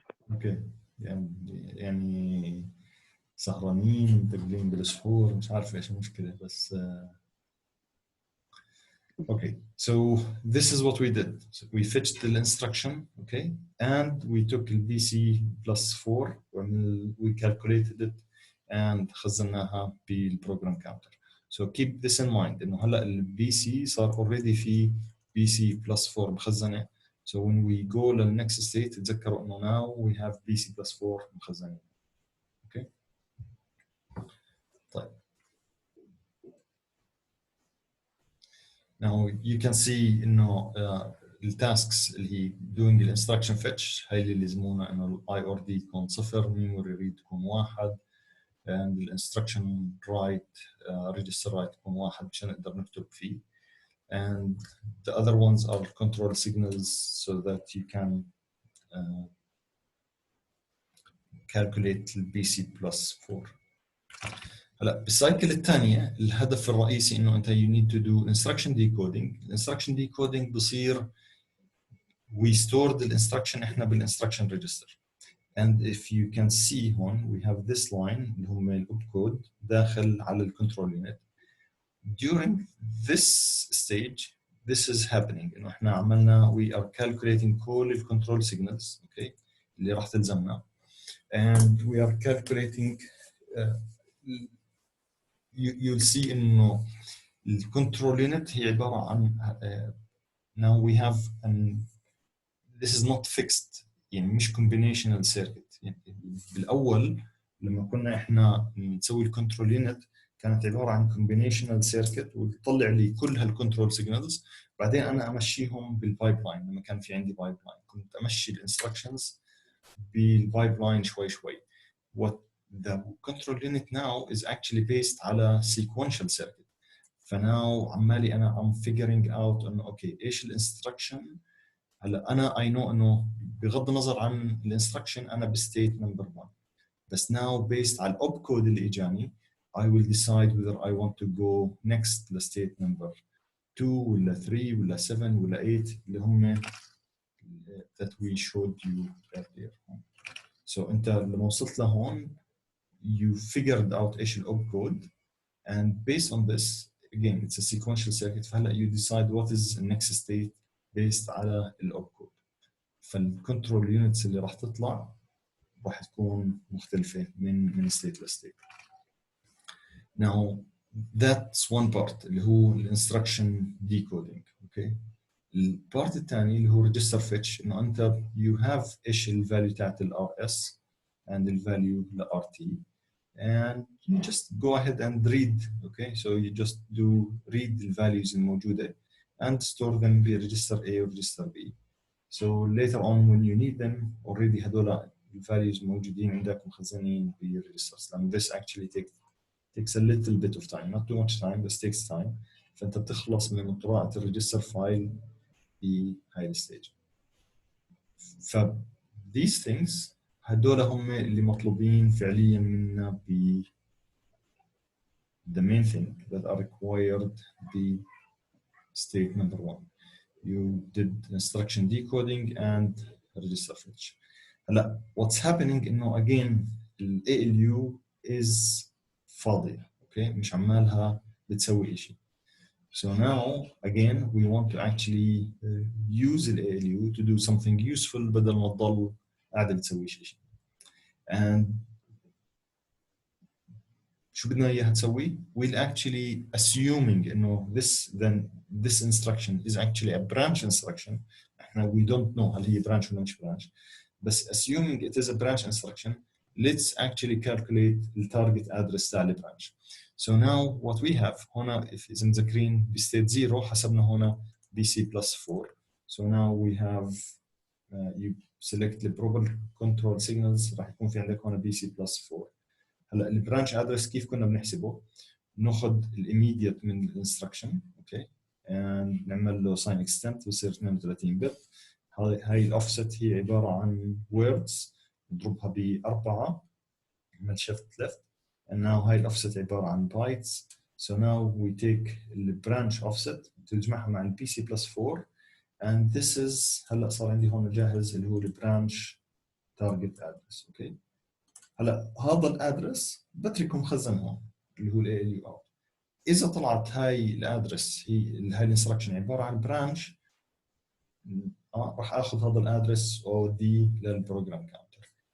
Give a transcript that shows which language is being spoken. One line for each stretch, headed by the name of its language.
Arabic: اوكي يعني سهرانين ومتقلين بالسحور مش عارف ايش المشكله بس
English: okay, so this is what we did. So we fetched the instruction, okay, and we took the BC plus 4 and we calculated it and
Arabic: خزناها
English: بالprogram counter. So keep this in mind
Arabic: انه هلا الBC صار
English: already
Arabic: في BC plus 4 مخزنه.
English: So when we go to the next state
Arabic: تذكروا انه
English: now we have BC plus 4
Arabic: مخزنين.
English: Okay.
Arabic: طيب.
English: Now you can see
Arabic: انه التاسكس اللي هي
English: doing the instruction fetch
Arabic: هاي اللي يلزمونا انه
English: IORD يكون 0، memory read تكون 1 and the instruction write register write تكون 1
Arabic: مشان نقدر نكتب فيه.
English: And the other ones are control signals so that you can calculate the BC plus 4.
Arabic: هلا بالسايكل الثانيه الهدف الرئيسي انه انت
English: you need to do instruction decoding. instruction decoding بصير we store the instruction
Arabic: احنا بالinstruction register.
English: And if you can see هون we have this line
Arabic: اللي هم الأوبكود داخل على الكنترول يونت.
English: During this stage this is happening
Arabic: انه احنا عملنا
English: we are calculating كل الكنترول signals okay
Arabic: اللي راح تلزمنا
English: and we are calculating you'll see
Arabic: انه الكنترول يونت هي عباره عن
English: now we have an this is not fixed
Arabic: يعني مش
English: combinational circuit.
Arabic: يعني بالاول لما كنا احنا نسوي الكنترول يونت كانت عباره عن combinational circuit وتطلع لي كل هالكنترول سيجنالز، بعدين انا امشيهم بالبايب لاين. لما كان في عندي بايب لاين كنت امشي الانستركشنز بالبايب لاين شوي شوي. What
English: the control unit now is actually based على sequential circuit.
Arabic: فناو عمالي أنا
English: I'm figuring out
Arabic: إنه أوكي إيش الانستركشن. هلا أنا
English: I know
Arabic: إنه بغض النظر عن الانستركشن أنا بستيت نمبر 1.
English: بس now based
Arabic: على الأوب كود اللي إجاني
English: I will decide whether I want to go next
Arabic: لستيت نمبر 2 ولا 3 ولا 7 ولا 8 اللي هم
English: that we showed you earlier. So
Arabic: أنت لما وصلت لهون
English: you figured out
Arabic: إيش الأوب كود
English: and based on this again it's a sequential circuit. فهلا you decide what is the next state based
Arabic: على الأوب كود. فالكنترول يونتس اللي راح تطلع راح تكون مختلفة من state ل state.
English: Now that's one part
Arabic: اللي هو
English: instruction decoding. Okay.
Arabic: البارت الثاني اللي هو
English: register fetch إنه أنت you have
Arabic: إيش الفاليو تاعت ال RS
English: and the value ل RT and you just go ahead and read. Okay, so you just read the values الموجودة and store them ب register A or register B. So later on when you need them already هذول values
Arabic: موجودين عندك مخزنين
English: ب registers. And this actually takes a little bit of time, not too much time, but takes time.
Arabic: فأنت بتخلص من قراءة الريجستر فايل بهاي الستيج.
English: ف these things
Arabic: هدول هم اللي مطلوبين فعليا منا
English: ب the main thing that are required ب state number 1. You did instruction decoding and register fetch. هلا what's happening إنه again ال ALU is فاضية.
Arabic: Okay, مش عمالها بتسوي إشي.
English: So now again we want to actually use the ALU to do something useful
Arabic: بدل ما تضل قاعدة بتسوي شيء.
English: And
Arabic: شو بدنا إياها تسوي؟
English: We'll actually assuming إنه this instruction is actually a branch instruction. إحنا we don't know
Arabic: هل هي branch ولا مش branch.
English: بس assuming it is a branch instruction, let's actually calculate the target address تاع branch. So now what we have هنا if is
Arabic: مذكرين بstate 0 حسبنا هنا
English: BC+4. So now we have you select the proper control signals
Arabic: راح يكون في عندك هنا
English: BC+4.
Arabic: هلا البرانش ادرس كيف كنا بنحسبه؟ ناخذ الاميديت من الانستركشن اوكي and نعمل له sign extent ويصير 32 بت. هاي الاوفست هي عباره عن words نضربها ب4 نعمل
English: shift left and now
Arabic: هاي الاوفست عباره عن bytes.
English: So now we take the branch offset تجمعها مع ال BC+4 and this is
Arabic: هلا صار عندي هون جاهز اللي هو
English: البرانش target address okay.
Arabic: هلا هذا الادرس بتركه مخزن هون اللي هو ال ALU out. اذا طلعت هاي الادرس هاي الانستركشن عباره عن برانش راح اخذ هذا الادرس اوديه للبروجرام كاونتر.